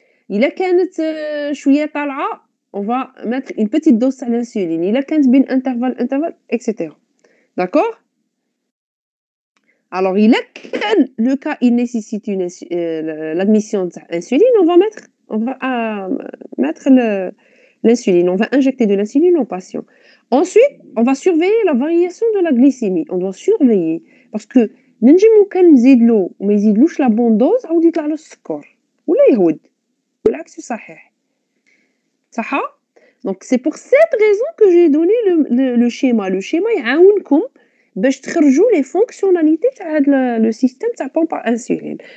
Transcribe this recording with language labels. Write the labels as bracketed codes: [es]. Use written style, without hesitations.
[ar] إلا كانت شوية طالعة [fr] on va mettre une petite dose [ar] تاع [fr] l'insuline. [ar] إلا كانت بين [fr] intervalle et cetera. D'accord? Alors, il est le cas, il nécessite l'admission d'insuline, on va mettre l'insuline, on va injecter de l'insuline au patient. Ensuite, on va surveiller la variation de la glycémie. On doit surveiller parce que [ar] ننجمو كان نزيدلو وما يزيدلوش لا بون دوز عاود يطلع له السكر ولا يهود والعكس صحيح. صح؟ [fr] Donc c'est pour cette raison que j'ai donné le schéma. Le schéma [ar] يعاونكم باش تخرجوا [fr] les fonctionnalités [ar] تاع هاد [fr] le système [ar] تاع [fr] pompe à insuline.